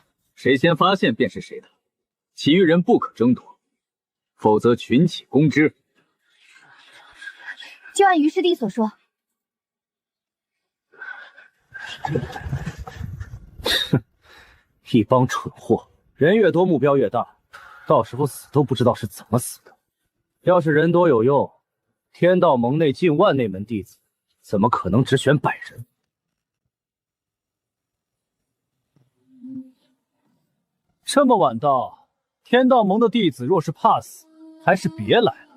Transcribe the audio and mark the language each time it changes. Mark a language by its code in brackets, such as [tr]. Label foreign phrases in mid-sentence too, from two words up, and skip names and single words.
[zh] 誰先發現便是誰的，其餘人不可爭奪，否則群起攻之。就按於師弟所說。哼，一幫蠢貨，人越多目標越大，到時候死都不知道是怎麼死的。要是人多有用，天道盟內近萬内门弟子，怎麼可能只選100人？这麼晚到，天道盟的弟子若是怕死，還是別來了。